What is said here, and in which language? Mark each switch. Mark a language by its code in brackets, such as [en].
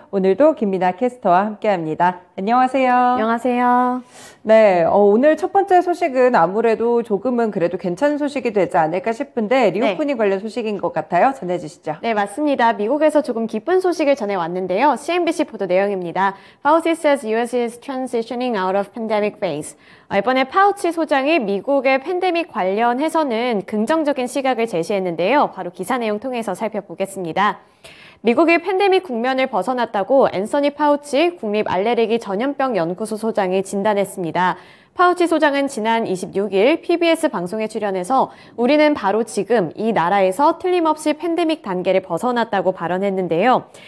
[ko] 오늘도 김민아 캐스터와 함께합니다. 안녕하세요. 안녕하세요. 네, 오늘 첫 번째 소식은 아무래도 조금은 그래도 괜찮은 소식이 되지 않을까 싶은데 리오프닝 관련 소식인 것 같아요. 전해주시죠. 네, 맞습니다. 미국에서 조금 기쁜 소식을 전해왔는데요. CNBC 보도 내용입니다. [en] Fauci says US is transitioning out of pandemic phase. [ko] 이번에 파우치 소장이 미국의 팬데믹 관련해서는 긍정적인 시각을 제시했는데요. 바로 기사 내용 통해서 살펴보겠습니다. 미국이 팬데믹 국면을 벗어났다고 앤서니 파우치 국립 알레르기 전염병 연구소 소장이 진단했습니다. 파우치 소장은 지난 26일 PBS 방송에 출연해서 우리는 바로 지금 이 나라에서 틀림없이 팬데믹 단계를 벗어났다고 발언했는데요.